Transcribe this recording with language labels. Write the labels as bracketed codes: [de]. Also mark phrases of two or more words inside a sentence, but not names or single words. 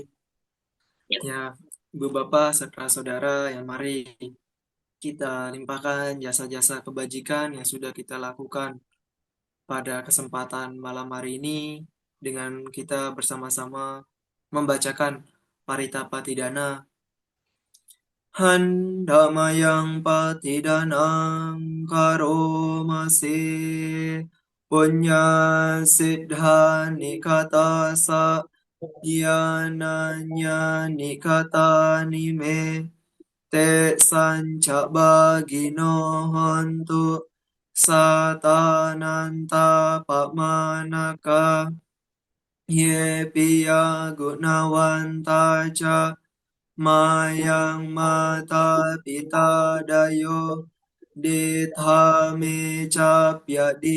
[id] Ya, Ibu Bapak serta saudara yang mari kita limpahkan jasa-jasa kebajikan yang sudah kita lakukan pada kesempatan malam hari ini dengan kita bersama-sama membacakan Parita Patidana. [pi] Handamayang Patidanang Karomase Punya Siddha Nikatasa Yananya Nikata Nime Te Sanca Bagino Hontu Satananta Pamanaka Ye Piya Gunawanta Ca Mayang Mata Pita Dayo Ditha Me Capya